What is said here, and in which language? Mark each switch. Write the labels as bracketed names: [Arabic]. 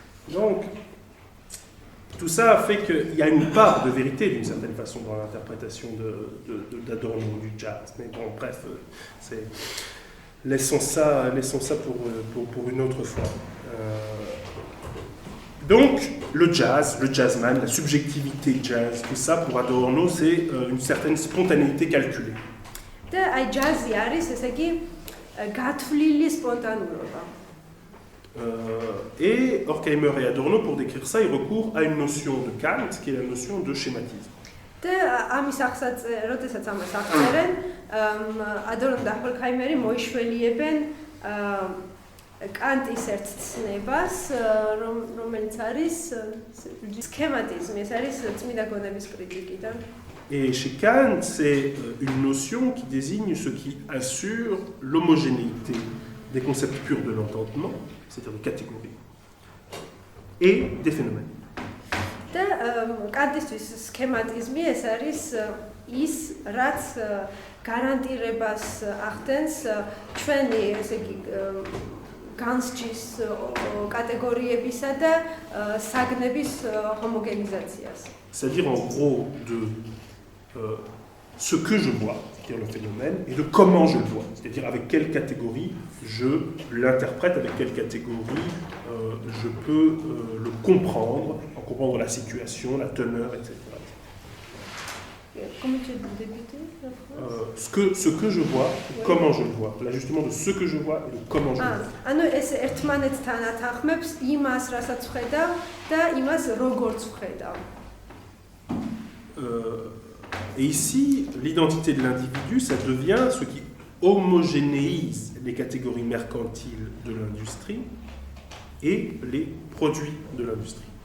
[French] Donc tout ça fait qu'il y a une part de vérité d'une certaine façon dans l'interprétation d'Adorno du jazz. Mais bon, bref, laissons ça pour une autre fois. Donc, le jazz, le jazzman, la subjectivité jazz, tout ça, pour Adorno, c'est une certaine spontanéité calculée. [Georgian] და აი ჯაზი არის, ესე იგი, გათვლილი სპონტანურობა. [French] Et Horkheimer et Adorno, pour décrire ça, ils recourent à une notion de Kant, qui est la notion de schématisme. [Georgian] და ამის როდესაც ამას აღწერენ, ადორნო და ჰორქაიმერი მოიშველიებენ კანტის ერთ ცნებას, რომელიც არის სქემატიზმი, ეს არის წმინდა გონების კრიტიკიდან. [French] Et chez Kant, c'est une notion qui désigne ce qui assure l'homogénéité des concepts purs de l'entendement, c'est-à-dire des catégories, et des phénomènes. [Georgian] და კანტისთვის სქემატიზმი ეს არის ის, რაც გარანტირებას ახდენს ჩვენი, ესე იგი, განსჯის კატეგორიებისა და საგნების ჰომოგენიზაციას. [French] C'est-à-dire en gros de ce que je vois, c'est-à-dire le phénomène, et de comment je le vois, c'est-à-dire avec quelle catégorie je l'interprète, avec quelle catégorie je peux le comprendre, en comprendre la situation, la teneur, etc. Comment tu as débuté la phrase? Ce que je vois, Oui. comment je le vois. L'ajustement de ce que je vois et de comment je le vois. [Georgian] ანუ ეს ერთმანეთთან ათანხმებს იმას, რასაც ვხედავ და იმას, როგორც ვხედავ. [French] Et ici, l'identité de l'individu, ça devient ce qui homogénéise les catégories mercantiles de l'industrie et les produits de l'industrie.